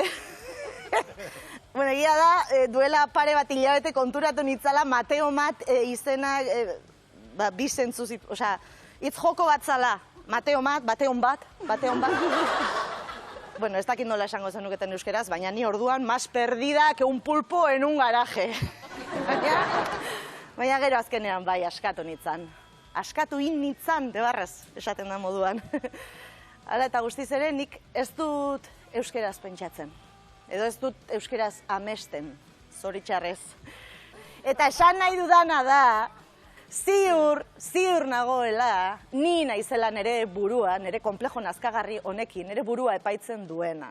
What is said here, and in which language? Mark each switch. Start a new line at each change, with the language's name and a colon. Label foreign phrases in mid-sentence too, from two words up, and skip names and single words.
Basque: Bueno, egia da, duela pare bat hilabete konturatu nitzala Mateo Mat izena bi zentzu zit, osea, hitz joko bat zala. Mateo Mat, bateon bat. Bueno, ez dakit nola esango zenuketen euskeraz, baina ni orduan
Spanish: más perdida que un pulpo en un garaje.
Basque: Baina gero azkenean bai, askatu nitzan. Askatu nitzan, debarrez, esaten da moduan. Hala eta guztiz ere, nik ez dut euskeraz pentsatzen. Edo ez dut euskeraz amesten, zoritxarrez. Eta esan nahi dudana da, ziur nagoela, ni naizela nire burua, nire komplejo nazkagarri honekin, nire burua epaitzen duena.